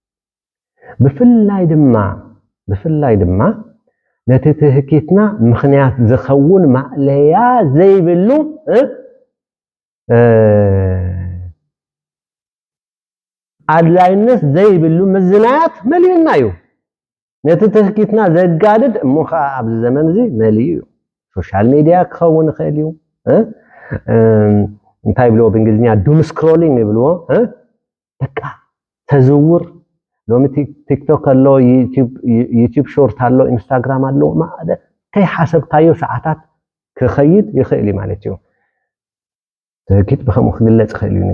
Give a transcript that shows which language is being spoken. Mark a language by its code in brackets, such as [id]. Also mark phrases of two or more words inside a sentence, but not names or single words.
[ti] ብፍላይ ድማ ነቲ ትህኪትና ምኽንያት ዝኸውን ማዕለያ ዘይብሉ ኣድላይነት ዘይብሉ ምዝናያት መሊኡና እዩ ነቲ ትህኪትና ዘጋድድ እሞ ከዓ ኣብዚ ዘመን እዚ መሊኡ እዩ [en] social media [ti] ክኸውን ይኽእል እዩ እንታይ ብሎ በእንግሊዝኛ [en] doom scrolling [ti] ይብልዎ በቃ ተዝውር ሎሚ ቲክቶክ ኣሎ ዩቲዩብ ሾርት ኣሎ ኢንስታግራም ኣሎ ከይ ሓሰብታዮ ሰዓታት ክኸይድ ይኽእል ማለት እዩ ትህኪት ብከምኡ ክግለጽ ይኽእል እዩ